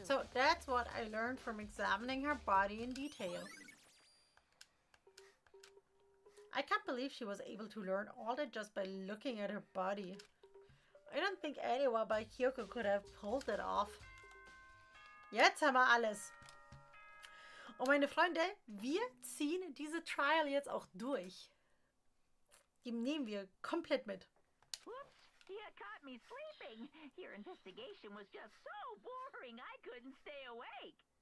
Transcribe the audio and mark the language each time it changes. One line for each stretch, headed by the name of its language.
English: So that's what I learned from examining her body in detail. I can't believe she was able to learn all that just by looking at her body. I don't think anyone but Kyoko could have pulled it off.
German: Jetzt haben wir alles. Und meine Freunde, wir ziehen diese Trial jetzt auch durch. Die nehmen wir komplett mit.
English: Whoops, you caught me sleeping. Your investigation was just so boring I couldn't stay awake.